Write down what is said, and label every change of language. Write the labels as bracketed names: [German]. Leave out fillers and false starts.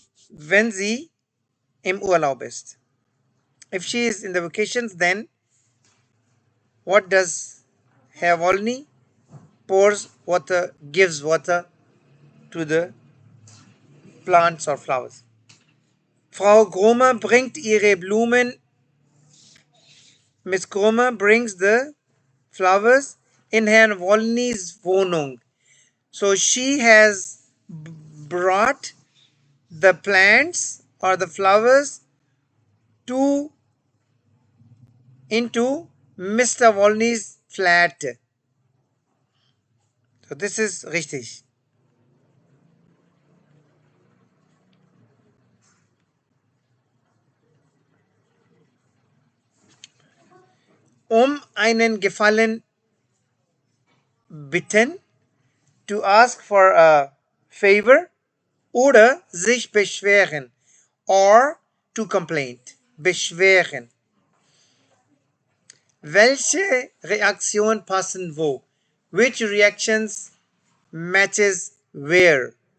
[German] Wenn sie im Urlaub ist. [English] If she is in the vacations, then what does Herr Wolny? Pours water, gives water to the plants or flowers. [German] Frau Groma bringt ihre Blumen. [English] Miss Groma brings the flowers in Herrn Wolny's Wohnung. So she has brought the plants or the flowers to into Mr. Wolny's flat. So this is richtig. [German] Einen Gefallen bitten, [English] to ask for a favor, [German] oder sich beschweren, [English] or to complain. Beschweren. [German] Welche Reaktion passen wo? [English] Which reactions matches where?